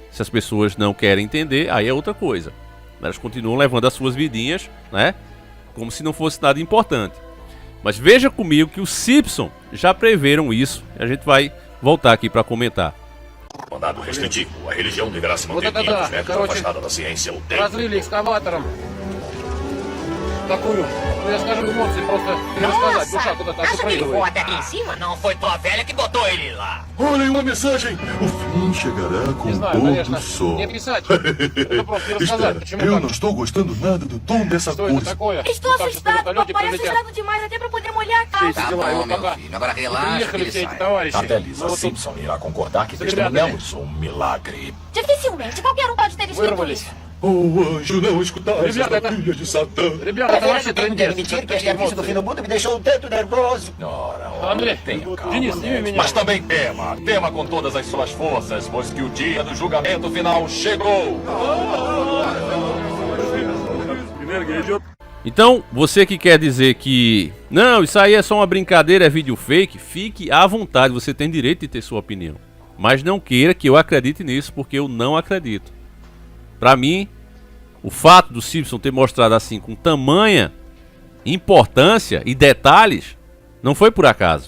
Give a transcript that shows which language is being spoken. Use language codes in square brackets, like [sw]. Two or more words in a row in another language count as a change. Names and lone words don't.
[pt] Se as pessoas não querem entender, aí é outra coisa. Elas continuam levando as suas vidinhas, né, como se não fosse nada importante. Mas veja comigo que os Simpson já preveram isso. A gente vai voltar aqui para comentar. Mandado restritivo. A religião deverá se manter 500 metros afastada da ciência ou tempo. [ru] Разрыли экскаватором. Такую, ну я скажу, эмоции просто не рассказать. Душа куда-то [pt] Acha que ele voa [ru] проигрывает. [pt] até aqui em cima? Não foi tua velha que botou ele lá. Olhem uma mensagem! O fim chegará com [ru] Не [pt] o [ru] знаю, [pt] pôr [ru] конечно, [pt] do sol. [ru] не писать. Это просто не рассказать, [pt] Espera, [ru] почему [pt] eu [ru] так. [pt] não estou gostando nada do tom dessa [ru] Что это [pt] coisa. [ru] такое? [pt] Estou [ru] Ну, так, сейчас на [pt] assustado, [ru] вертолете [pt] papai, [ru] прилетят. [pt] assustado demais até pra poder molhar a [ru] Все эти [pt] calça. Tá [ru] дела, и [pt] bom, [ru] вот [pt] meu [ru] пока [pt] filho. Agora [ru] не [pt] relaxa, [ru] приехали [pt] que [ru] все ele эти [pt] sai. [ru] товарищи. [pt] Até Lisa [ru] Мы вот тут [pt] Simpson irá concordar que Os ribeirinhos. testemunhamos um milagre. Dificilmente, qualquer um pode ter escrito [ru] вырвались. [pt] isso. Oh, anjo, não escutar essa [ru] Ребята, это- [pt] filha de Satã. [ru] Rебята, это вообще [pt] Eu tenho que [ru] трындец. [pt] admitir que esse [ru] Какие [pt] aviso do fim [ru] эмоции. [pt] do mundo me deixou um tanto nervoso. Ora, André, tenha calma. [ru] Денис, сними меня. [pt] Mas também tema com todas as suas forças, pois que o dia do julgamento final chegou. [ru] Энергия идет. [pt] Então, você que quer dizer que não, isso aí é só uma brincadeira, é vídeo fake, fique à vontade, você tem direito de ter sua opinião. Mas não queira que eu acredite nisso, porque eu não acredito. Pra mim, o fato do Simpson ter mostrado assim com tamanha importância e detalhes não foi por acaso.